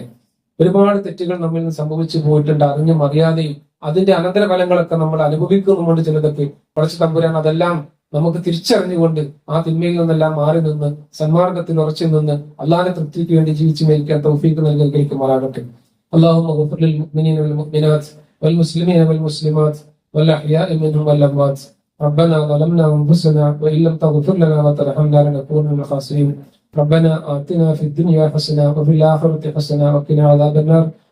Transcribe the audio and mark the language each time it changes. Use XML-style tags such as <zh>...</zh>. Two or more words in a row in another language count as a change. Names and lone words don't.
<ml>ഒരുപാട് തെറ്റുകൾ നമ്മിൽ നിന്ന് സംഭവിച്ചു പോയിട്ടുണ്ട്, അറിഞ്ഞും അറിയാതെയും. അതിന്റെ അനന്തരഫലങ്ങളൊക്കെ നമ്മൾ അനുഭവിക്കുന്നുമുണ്ട് ചിലതൊക്കെ. കുറച്ച് തമ്പുരാൻ അതെല്ലാം നമുക്ക് തിരിച്ചറിഞ്ഞുകൊണ്ട് ആ തിന്മയിൽ നിന്നെല്ലാം മാറി നിന്ന് സന്മാർഗത്തിൽ ഉറച്ചു നിന്ന് അള്ളാഹിന്റെ തൃപ്തിക്ക് വേണ്ടി ജീവിച്ചു മരിക്കാൻ തൗഫീഖ് നൽകി അനുഗ്രഹിക്കുമാറാകട്ടെ.</ml> <ar>اللهم اغفر للمؤمنين والمؤمنات والمسلمين والمسلمات والأحياء منهم والأموات. ربنا ظلمنا أنفسنا وإن لم تغفر لنا وترحمنا لنكون من الخاسرين. ربنا آتنا في الدنيا حسنة وفي الآخرة حسنة وقنا عذاب النار.</ar>